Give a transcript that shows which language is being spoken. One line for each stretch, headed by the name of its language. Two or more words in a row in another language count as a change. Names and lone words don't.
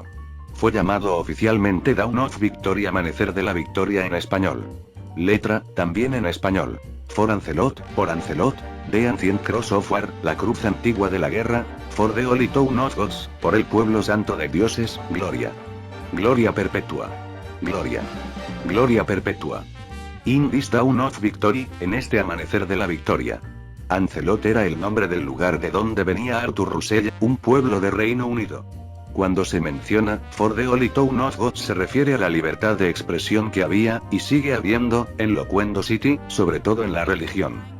Spanish: Fue llamado oficialmente Dawn of Victory, Amanecer de la Victoria en español. Letra, también en español.
English: For Ancelot, por Ancelot, The Ancient Cross of War,
Spanish: la cruz antigua de la guerra,
English: for the Holy Town of Gods,
Spanish: por el pueblo santo de dioses, gloria. Gloria perpetua. Gloria. Gloria perpetua.
English: In this Town of Victory,
Spanish: en este amanecer de la victoria. Ancelot era el nombre del lugar de donde venía Arthur Russell, un pueblo de Reino Unido. Cuando se menciona,
English: For the Holy Town of God
Spanish: se refiere a la libertad de expresión que había, y sigue habiendo, en Loquendo City, sobre todo en la religión.